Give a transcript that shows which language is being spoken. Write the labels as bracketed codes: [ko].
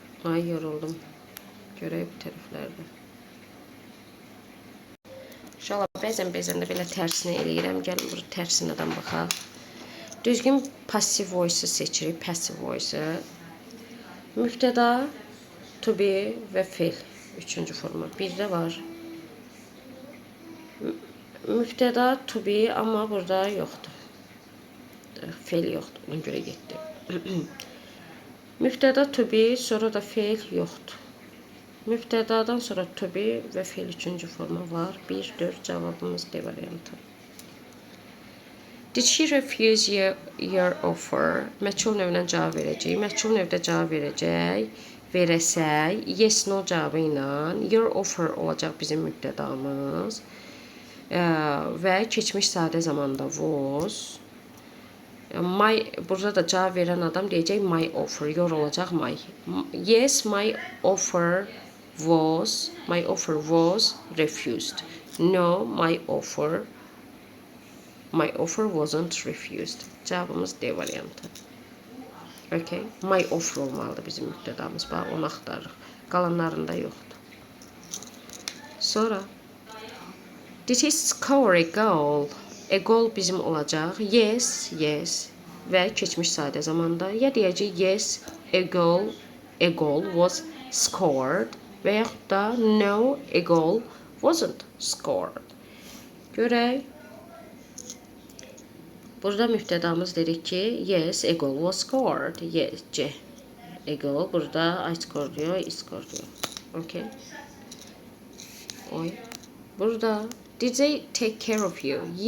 [az] Ay yoruldum. Görək bu tərəflərdə. İnşallah bəzən də belə tərsini eləyirəm. Gəlin burada tərsinədən baxaq. Düzgün passive voice seçirik. Passive voice. Mübtəda, to be və fe'l. Üçüncü forma. Bir də var. Mübtəda, to be, amma burada yoxdur. Fe'l yoxdur. Ona görə getdi. Mübtəda to be, sonra da fe'l yoxdur. Mübtədadan sonra to be və fe'l üçüncü forma var. 1-4 cavabımız D variantı. [en] Did she refuse your offer? [az] Məchul növlə cavab verəcək. Məchul növdə cavab verəsək, yes no cavabı ilə your offer olacaq bizim mübtədamız. Və keçmiş sadə zamanda was. Burada da cavab verən adam deyəcək my offer, your olacaq my. [en] Yes, my offer was refused. No, my offer wasn't refused. [az] Cavabımız D variantı. Okay. My offer olmalıdır bizim mübtədamız. Bax, onu axtarırıq. Qalanlarında yoxdur. [en] Sonra did he score a goal? A goal [az] bizim olacaq. [en] Yes, yes. [az] Və keçmiş sadə zamanda ya deyəcək [en] yes, a goal was scored [az] və yaxud da [en] no, a goal wasn't scored. [az] Görək. Burada mübtədamız dedik ki, [en] yes, a goal was scored. Yes, C. A goal burada I scored diyor, I scored diyor. Okay. Oy. Burada did they take care of you?